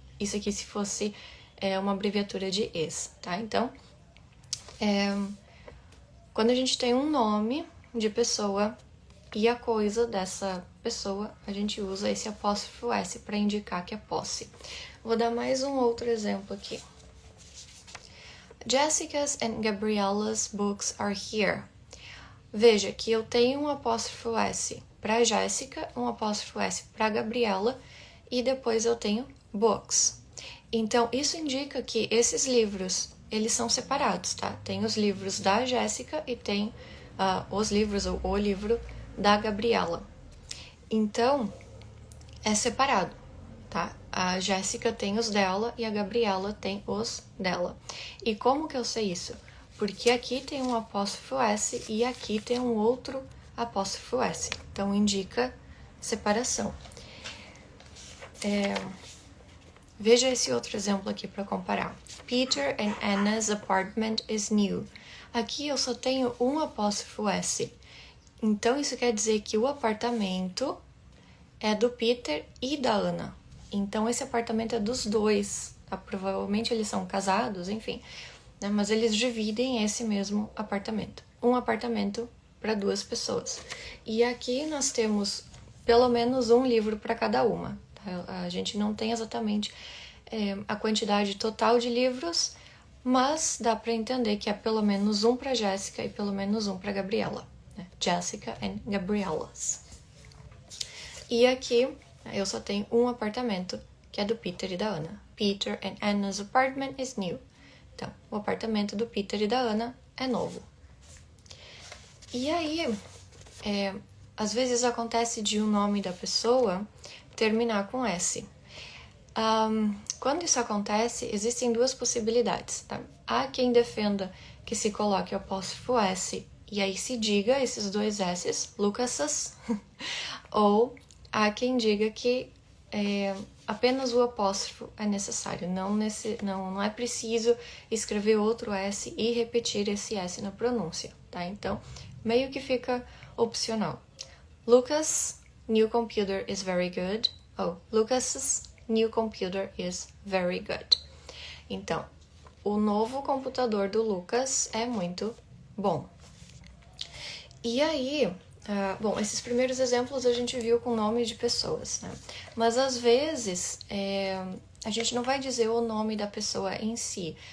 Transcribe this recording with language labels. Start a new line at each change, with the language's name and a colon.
Portuguese: isso aqui se fosse uma abreviatura de is, tá? Então, quando a gente tem um nome de pessoa e a coisa dessa pessoa, a gente usa esse apóstrofo S para indicar que é posse. Vou dar mais um outro exemplo aqui.
English: Jessica's and Gabriella's books are here.
Portuguese: Veja que eu tenho um apóstrofo S para Jéssica, um apóstrofo S para Gabriela e depois eu tenho books. Então, isso indica que esses livros, eles são separados, tá? Tem os livros da Jéssica e tem os livros, ou o livro da Gabriela. Então, é separado, tá? A Jéssica tem os dela e a Gabriela tem os dela. E como que eu sei isso? Porque aqui tem um apóstrofo S e aqui tem um outro apóstrofo S. Então, indica separação. Veja esse outro exemplo aqui para comparar.
English: Peter and Anna's apartment is new.
Portuguese: Aqui eu só tenho um apóstrofo S. Então, isso quer dizer que o apartamento é do Peter e da Ana. Então, esse apartamento é dos dois. Tá? Provavelmente eles são casados, enfim. Né? Mas eles dividem esse mesmo apartamento. Um apartamento para duas pessoas. E aqui nós temos pelo menos um livro para cada uma. Tá? A gente não tem exatamente a quantidade total de livros, mas dá para entender que é pelo menos um para Jéssica e pelo menos um para Gabriela. Né?
English: Jessica and Gabriella's.
Portuguese: E aqui eu só tenho um apartamento, que é do Peter e da Ana.
English: Peter and Anna's apartment is new.
Portuguese: Então, o apartamento do Peter e da Ana é novo. E aí, às vezes acontece de um nome da pessoa terminar com S. Quando isso acontece, existem duas possibilidades, tá? Há quem defenda que se coloque o apóstrofo S e aí se diga esses dois S's, Lucas's, ou há quem diga que apenas o apóstrofo é necessário, não é preciso escrever outro S e repetir esse S na pronúncia, tá? Então, meio que fica opcional.
English: Lucas' new computer is very good. Lucas's new computer is very good.
Portuguese: Então, o novo computador do Lucas é muito bom. E aí, esses primeiros exemplos a gente viu com nome de pessoas, né? Mas às vezes a gente não vai dizer o nome da pessoa em si.